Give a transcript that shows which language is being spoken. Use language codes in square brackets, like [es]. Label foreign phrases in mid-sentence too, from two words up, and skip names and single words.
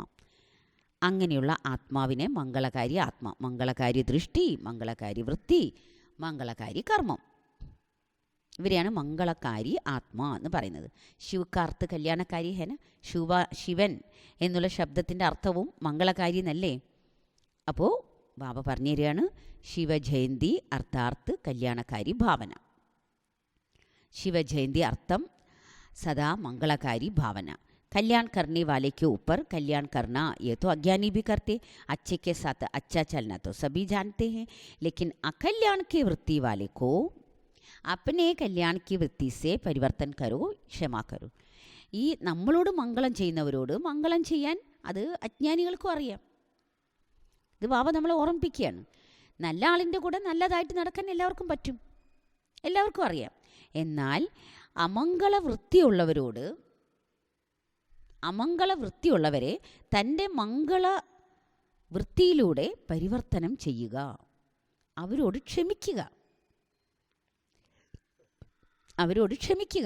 [ml] അങ്ങനെയുള്ള ആത്മാവിനെ മംഗളകാരി ആത്മാ, മംഗളകാരി ദൃഷ്ടി, മംഗളകാരി വൃത്തി, മംഗളകാരി കർമ്മം, ഇവരെയാണ് മംഗളകാരി ആത്മാ എന്ന് പറയുന്നത്. [hi] शिव का अर्थ कल्याणकारी है ना, [ml] ശിവൻ എന്നുള്ള ശബ്ദത്തിൻ്റെ അർത്ഥവും മംഗളകാരി എന്നല്ലേ. അപ്പോൾ ബാബ പറഞ്ഞു തരികയാണ്, ശിവജയന്തി അർത്ഥാർത്ത് കല്യാണകാരി ഭാവന. ശിവജയന്തി അർത്ഥം [hi] सदा मंगलाकारी भावना. कल्याण करने वाले के ऊपर कल्याण करना ये तो अज्ञानी भी करते, अच्छे के साथ अच्छा चलना तो सभी जानते हैं, लेकिन अकल्याण की वृत्ति वाले को अपने कल्याण की वृत्ति से परिवर्तन करो, ക്ഷമ करो. [ml] ഈ നമ്മളോട് മംഗളം ചെയ്യുന്നവരോട് മംഗളം ചെയ്യാൻ അത് അജ്ഞാനികൾക്കും അറിയാം. ഇത് ബാബ നമ്മളെ ഓർമ്മിപ്പിക്കുകയാണ്. നല്ല ആളിൻ്റെ കൂടെ നല്ലതായിട്ട് നടക്കാൻ എല്ലാവർക്കും പറ്റും, എല്ലാവർക്കും അറിയാം. എന്നാൽ അമംഗളവൃത്തിയുള്ളവരെ തൻ്റെ മംഗള വൃത്തിയിലൂടെ പരിവർത്തനം ചെയ്യുക, അവരോട് ക്ഷമിക്കുക.